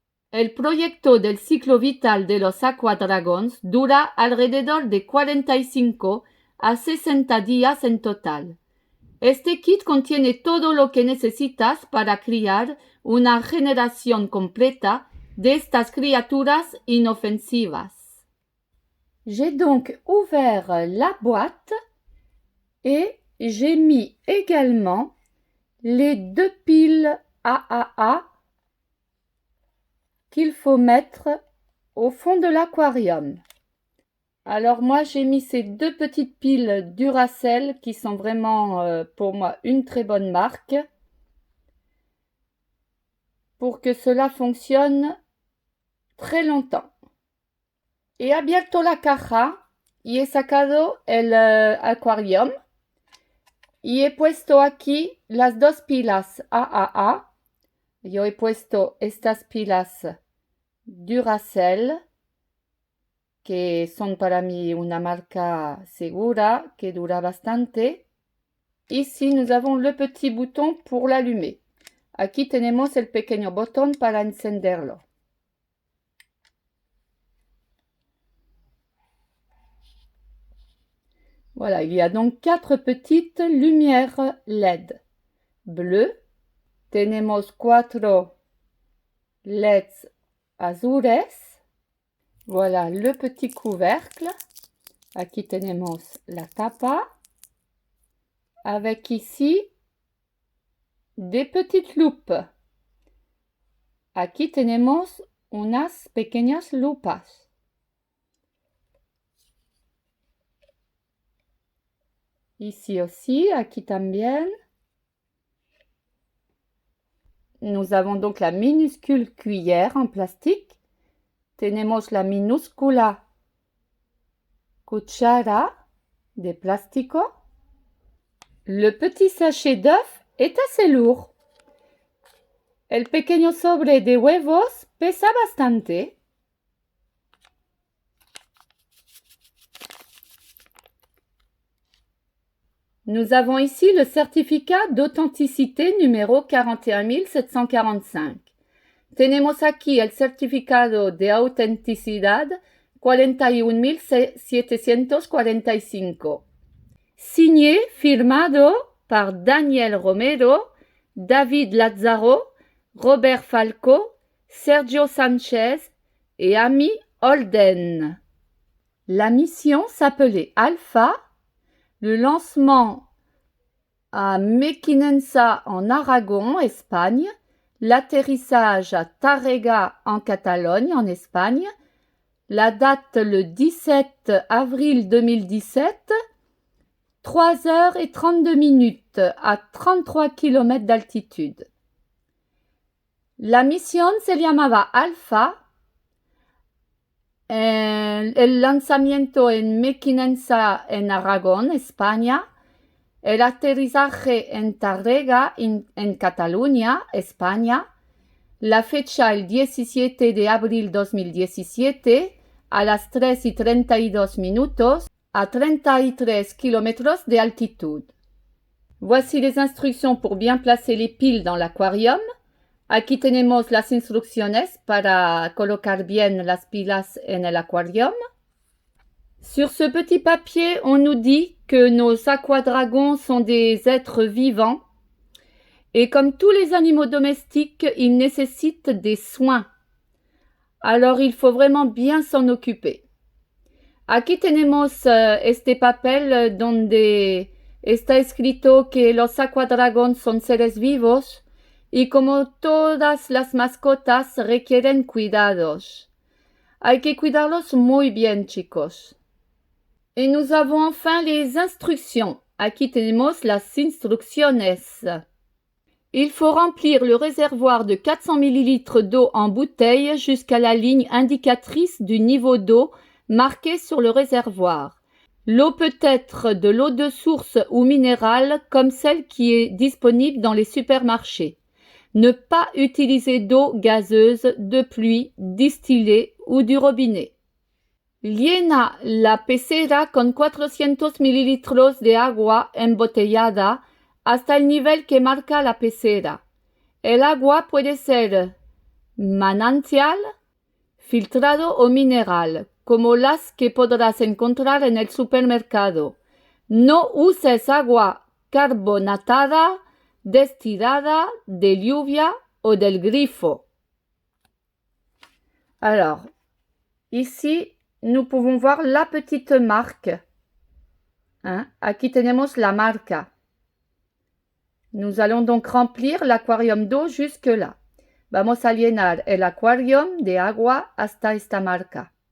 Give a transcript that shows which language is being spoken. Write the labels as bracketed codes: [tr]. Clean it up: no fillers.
[es] El proyecto del ciclo vital de los aquadragons dura alrededor de 45 a 60 días en total. Este kit contiene todo lo que necesitas para criar una generación completa de estas criaturas inofensivas. [fr] J'ai donc ouvert la boîte Et j'ai mis également les 2 piles AAA qu'il faut mettre au fond de l'aquarium. Alors moi j'ai mis ces 2 petites piles Duracell qui sont vraiment pour moi une très bonne marque pour que cela fonctionne très longtemps. [es] He abierto la caja y he sacado el aquarium y he puesto aquí las 2 pilas AAA. Yo he puesto estas pilas Duracell, que son para mí una marca segura, que dura bastante. [fr] Ici, nous avons le petit bouton pour l'allumer. [es] Aquí tenemos el pequeño botón para encenderlo. [fr] Voilà, il y a donc 4 petites lumières LED. Bleu. [es] Tenemos 4 LEDs azules. [fr] Voilà le petit couvercle. [es] Aquí tenemos la tapa. [fr] Avec ici des petites loupes. [es] Aquí tenemos unas pequeñas lupas. [fr] Ici aussi, [es] aquí también. [fr] Nous avons donc la minuscule cuillère en plastique. [es] Tenemos la minúscula cuchara de plástico. [fr] Le petit sachet d'œufs est assez lourd. [es] El pequeño sobre de huevos pesa bastante. [fr] Nous avons ici le certificat d'authenticité numéro 41745. [es] Tenemos aquí el certificado de autenticidad 41745. [fr] Signé, firmado par Daniel Romero, David Lazzaro, Robert Falco, Sergio Sanchez et Amy Holden. La mission s'appelait Alpha. Le lancement à Mequinensa en Aragon, Espagne. L'atterrissage à Tàrrega en Catalogne, en Espagne. La date le 17 avril 2017. 3 heures et 32 minutes à 33 km d'altitude. [es] La misión se llamaba Alpha. El lanzamiento en Mequinensa en Aragón, España. El aterrizaje en Tàrrega en Cataluña, España. La fecha el 17 de abril 2017 a las 3:32 minutos à 33 km de altitud. [fr] Voici les instructions pour bien placer les piles dans l'aquarium. [es] Aquí tenemos las instrucciones para colocar bien las pilas en el aquarium. [fr] Sur ce petit papier, on nous dit que nos aquadragons sont des êtres vivants et comme tous les animaux domestiques, ils nécessitent des soins. Alors il faut vraiment bien s'en occuper. [es] Aquí tenemos este papel donde está escrito que los aquadragón son seres vivos y como todas las mascotas requieren cuidados. Hay que cuidarlos muy bien, chicos. [fr] Et nous avons enfin les instructions. [es] Aquí tenemos las instrucciones. [fr] Il faut remplir le réservoir de 400 ml d'eau en bouteille jusqu'à la ligne indicatrice du niveau d'eau marqué sur le réservoir. L'eau peut être de l'eau de source ou minérale comme celle qui est disponible dans les supermarchés. Ne pas utiliser d'eau gazeuse, de pluie, distillée ou du robinet. [es] Llena la pecera con 400 mililitros de agua embotellada hasta el nivel que marca la pecera. El agua puede ser manantial, filtrado o mineral, como las que podrás encontrar en el supermercado. No uses agua carbonatada, destilada, de lluvia o del grifo. [fr] Alors, ici, nous pouvons voir la petite marque Hein? [es] Aquí tenemos la marca. [fr] Nous allons donc remplir l'aquarium d'eau jusque-là. [es] Vamos a llenar el aquarium de agua hasta esta marca.